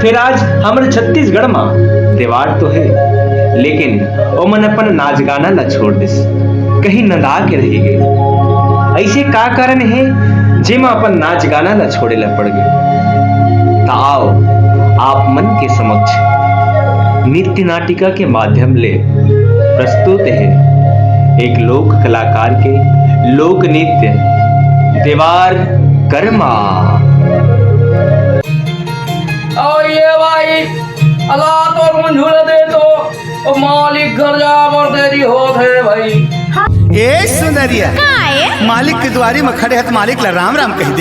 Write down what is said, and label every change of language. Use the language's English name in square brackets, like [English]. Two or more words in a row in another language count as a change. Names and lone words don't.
[Chhattisgarhi] फिर आज हमर छत्तीसगढ़ में देवार तो है, लेकिन ओमन अपन नाच गाना ला छोड़ दिस, कहीं नंदा के रह गए। ऐसे का कारण है जेमा अपन नाच गाना ला छोड़े ला पड़ गए। तो आओ आप मन के समक्ष नृत्य नाटिका के माध्यम ले प्रस्तुत है एक लोक कलाकार के लोक नृत्य देवार कर्मा। ये भाई अल्लाह तो मंजूर दे तो मालिक घर जा और देरी हो थे भाई। ए सुंदरिया मालिक के द्वारी में खड़े हत मालिक ला राम राम कह दे।